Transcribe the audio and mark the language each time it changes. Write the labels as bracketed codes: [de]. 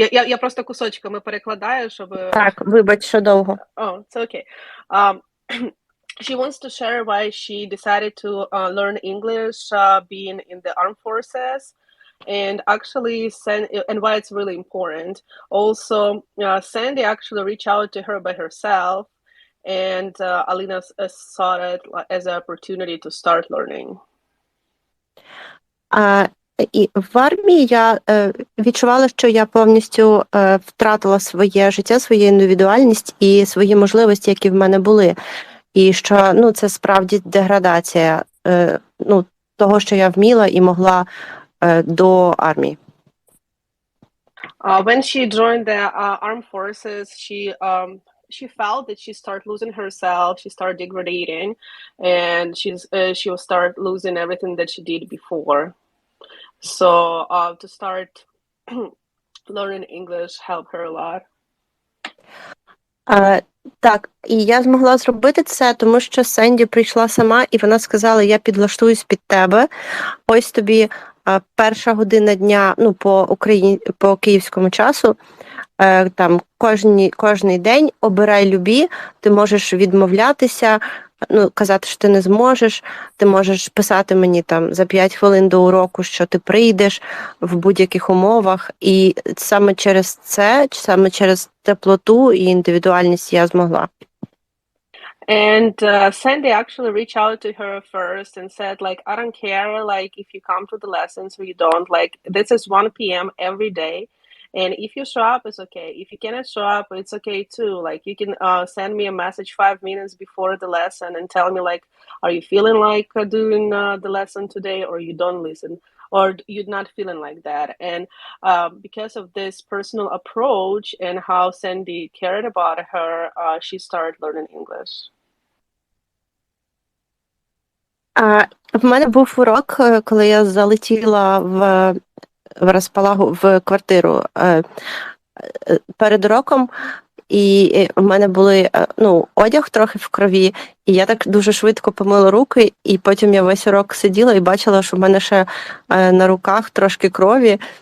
[uk] Я просто кусочками перекладаю, щоб... Так, вибач, що довго. [en] Oh, it's okay. She wants to share why she decided to learn English being in the armed forces, and actually and why it's really important. Also, Sandy actually reached out to her by herself, and Alina saw it as an opportunity to start learning. [uk] І в армії я відчувала, що я повністю втратила своє життя, свою індивідуальність і свої можливості, які в мене були. І що це справді деградація того, що я вміла і могла до армії. [en] When she joined the armed forces, she felt that she started losing herself, she started degrading, and she will start losing everything that she did before. So to start learning English helped her a lot. [uk] Так, і я змогла зробити це, тому що Сенді прийшла сама, і вона сказала, я підлаштуюсь під тебе, ось тобі 1 година дня, по київському часу, там кожний день обирай любі, ти можеш відмовлятися, казати, що ти не зможеш, ти можеш писати мені там за 5 хвилин до уроку, що ти прийдеш в будь-яких умовах, і саме через це, саме через теплоту і індивідуальність я змогла. [en] And Sandy actually reached out to her first and said, like, I don't care, like, if you come to the lessons or you don't, like, this is 1 p.m. every day. And if you show up, it's okay. If you cannot show up, it's okay too. Like, you can send me a message 5 minutes before the lesson and tell me, like, are you feeling like doing the lesson today, or you don't listen, or you're not feeling like that. And because of this personal approach and how Sandy cared about her, she started learning English. [uk] В мене був урок, коли я залетіла в розпалагу в квартиру перед уроком, і в мене були одяг трохи в крові, і я так дуже швидко помила руки, і потім я весь урок сиділа і бачила, що в мене ще на руках трошки крові,